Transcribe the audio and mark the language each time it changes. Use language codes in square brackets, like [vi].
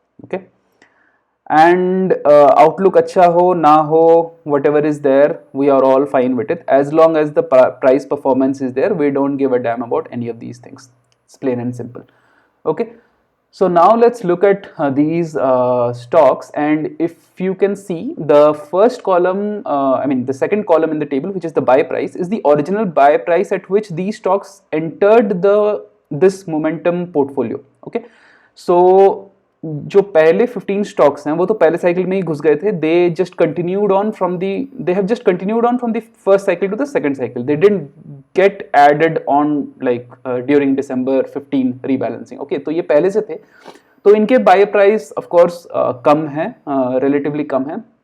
[en] okay, and outlook [hi] अच्छा हो ना हो, [en] Whatever is there, we are all fine with it as long as the price performance is there. We don't give a damn about any of these things. It's plain and simple. Okay, so now let's look at these stocks, and if you can see the first column, I mean the second column in the table, which is the buy price, is the original buy price at which these stocks entered this momentum portfolio. Okay, so [hi] जो पहले 15 stocks हैं वो तो पहले cycle में ही घुस गए थे. [en] They just continued on from the they have just continued on from the first cycle to the second cycle. They didn't get added on like during December 15 rebalancing. [hi] Okay, तो ये पहले से थे, तो इनके बाय प्राइस ऑफ कोर्स कम है, relatively कम है.